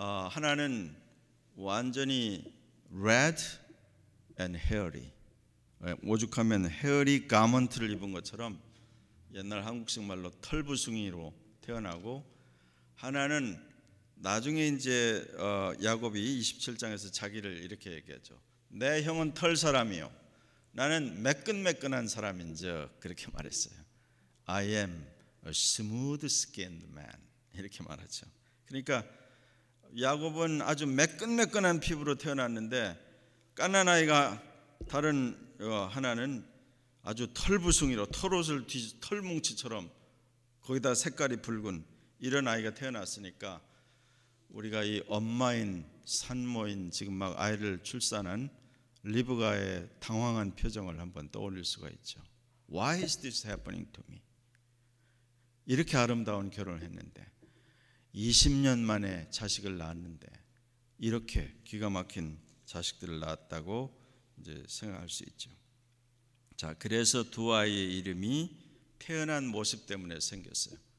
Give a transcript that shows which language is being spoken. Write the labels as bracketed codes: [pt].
[ko] 하나는 완전히 [en] red and hairy, [ko] 오죽하면 hairy 가먼트를 입은 것처럼 옛날 한국식 말로 털부숭이로 태어나고, 하나는 나중에 이제 야곱이 27장에서 자기를 이렇게 얘기하죠. 내 형은 털 사람이요, 나는 매끈매끈한 사람인즉 그렇게 말했어요. [en] I am a smooth-skinned man, [ko] 이렇게 말하죠. 그러니까 야곱은 아주 매끈매끈한 피부로 태어났는데 갓난 아이가 다른 하나는 아주 털부숭이로 털옷을 털뭉치처럼 거기다 색깔이 붉은 이런 아이가 태어났으니까 우리가 이 엄마인 산모인 지금 막 아이를 출산한 리브가의 당황한 표정을 한번 떠올릴 수가 있죠. [en] Why is this happening to me? [ko] 이렇게 아름다운 결혼을 했는데 20년 만에 자식을 낳았는데 이렇게 기가 막힌 자식들을 낳았다고 이제 생각할 수 있죠. 자, 그래서 두 아이의 이름이 태어난 모습 때문에 생겼어요.